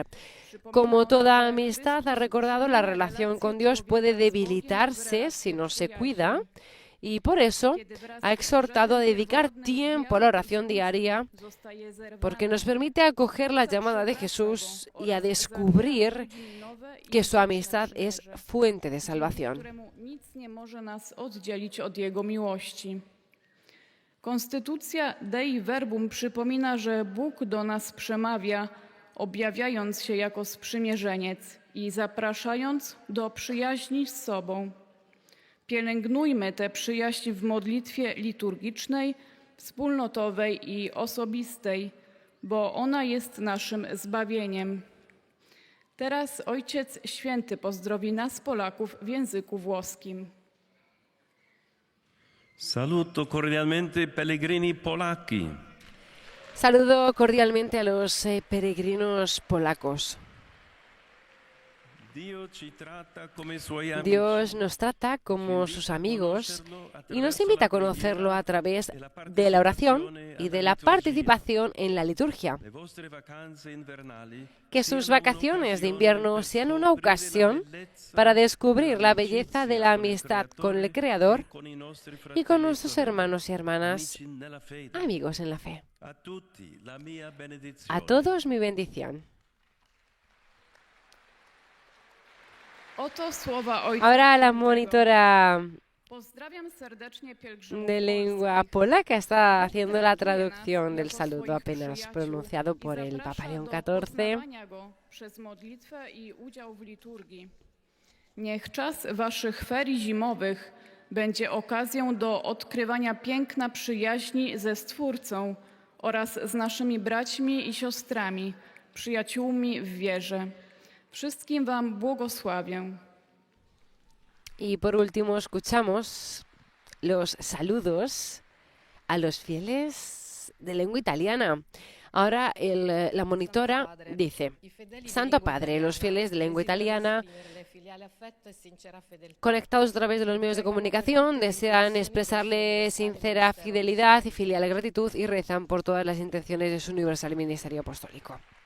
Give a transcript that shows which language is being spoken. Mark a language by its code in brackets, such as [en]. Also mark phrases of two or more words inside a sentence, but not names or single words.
[es] Como toda amistad, ha recordado, la relación con Dios puede debilitarse si no se cuida, y por eso ha exhortado a dedicar tiempo a la oración diaria, porque nos permite acoger la llamada de Jesús y a descubrir que su amistad es fuente de salvación. [pl] któremu nic nie może nas oddzielić od Jego miłości. Konstytucja Dei Verbum przypomina, że Bóg do nas przemawia, objawiając się jako sprzymierzeniec i zapraszając do przyjaźni z sobą. Pielęgnujmy tę przyjaźń w modlitwie liturgicznej, wspólnotowej i osobistej, bo ona jest naszym zbawieniem. Teraz Ojciec Święty pozdrowi nas, Polaków, w języku włoskim. [it] Saluto cordialmente i pellegrini polacchi. [es] Saludo cordialmente a los peregrinos polacos. Dios nos trata como sus amigos y nos invita a conocerlo a través de la oración y de la participación en la liturgia. Que sus vacaciones de invierno sean una ocasión para descubrir la belleza de la amistad con el Creador y con nuestros hermanos y hermanas, amigos en la fe. A todos mi bendición. [pl] Oto słowa Ojca. [es] Ahora la monitora [pl] Pozdrawiam serdecznie pielgrzymów [es] de lengua polaca está haciendo la traducción del saludo apenas pronunciado por el Papa León XIV. [pl] Przez modlitwę i udział w liturgii. Niech czas waszych ferii zimowych będzie okazją do odkrywania piękna przyjaźni ze Stwórcą oraz z naszymi braćmi i siostrami, przyjaciółmi w wierze. Wszystkim wam błogosławię. [es] Y por último escuchamos los saludos a los fieles de lengua italiana. Ahora la monitora dice: Santo Padre, los fieles de lengua italiana conectados a través de los medios de comunicación desean expresarle sincera fidelidad y filial gratitud y rezan por todas las intenciones de su universal ministerio apostólico.